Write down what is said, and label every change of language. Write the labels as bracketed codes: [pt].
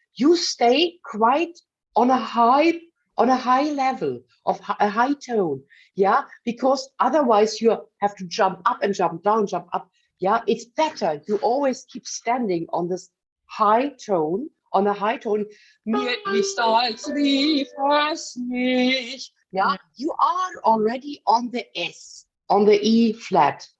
[en] You stay quite on a high level of a high tone, yeah, because otherwise you have to jump up and jump down, jump up. Yeah, it's better. You always keep standing on this high tone, on a high tone. [de] Mir ist als lief es nicht. [en] Yeah, you are already on the S, on the E flat.